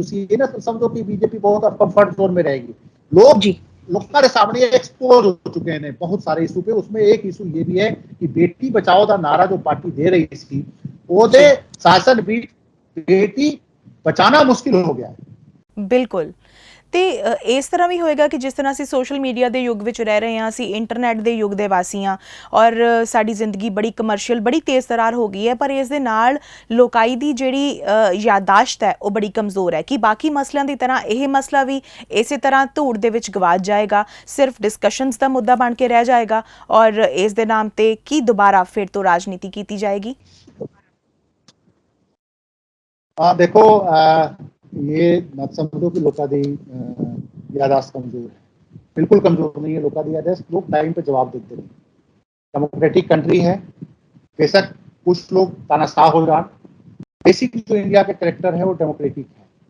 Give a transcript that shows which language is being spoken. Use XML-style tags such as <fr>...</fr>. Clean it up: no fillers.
<hi>तो ये ना समझो कि बीजेपी बहुत कंफर्ट जोन में रहेगी। लोगों के सामने एक्सपोज हो चुके हैं बहुत सारे इशू पे। उसमें एक इशू ये भी है कि बेटी बचाओ का नारा जो पार्टी दे रही थी वो दे शासन भी बेटी बचाना मुश्किल हो गया है। बिल्कुल।</hi> <pa>ਤੇ ਇਸ ਤਰ੍ਹਾਂ ਵੀ ਹੋਏਗਾ ਕਿ ਜਿਸ ਤਰ੍ਹਾਂ ਅਸੀਂ ਸੋਸ਼ਲ ਮੀਡੀਆ ਦੇ ਯੁੱਗ ਵਿੱਚ ਰਹਿ ਰਹੇ ਹਾਂ, ਅਸੀਂ ਇੰਟਰਨੈਟ ਦੇ ਯੁੱਗ ਦੇ ਵਾਸੀ ਹਾਂ ਔਰ ਸਾਡੀ ਜ਼ਿੰਦਗੀ ਬੜੀ ਕਮਰਸ਼ੀਅਲ ਬੜੀ ਤੇਜ਼ ਤਰਾਰ ਹੋ ਗਈ ਹੈ, ਪਰ ਇਸ ਦੇ ਨਾਲ ਲੋਕਾਈ ਦੀ ਜਿਹੜੀ ਯਾਦਾਸ਼ਤ ਹੈ ਉਹ ਬੜੀ ਕਮਜ਼ੋਰ ਹੈ ਕਿ ਬਾਕੀ ਮਸਲਿਆਂ ਦੀ ਤਰ੍ਹਾਂ ਇਹ ਮਸਲਾ ਵੀ ਇਸੇ ਤਰ੍ਹਾਂ ਧੂੜ ਦੇ ਵਿੱਚ ਗਵਾਚ ਜਾਏਗਾ, ਸਿਰਫ ਡਿਸਕਸ਼ਨਸ ਦਾ ਮੁੱਦਾ ਬਣ ਕੇ ਰਹਿ ਜਾਏਗਾ ਔਰ ਇਸ ਦੇ ਨਾਮ ਤੇ ਕੀ ਦੁਬਾਰਾ ਫਿਰ ਤੋਂ ਰਾਜਨੀਤੀ ਕੀਤੀ ਜਾਏਗੀ?</pa> <hi>देखो ये मत समझो कि लोगों की यादाश्त कमजोर है, बिल्कुल कमजोर नहीं है लोगों की यादाश्त। लोग टाइम पे जवाब देते नहीं। डेमोक्रेटिक कंट्री है, बेशक कुछ लोग तानाशाह हो जाए, बेसिक जो इंडिया के कैरेक्टर है वो डेमोक्रेटिक है।</hi>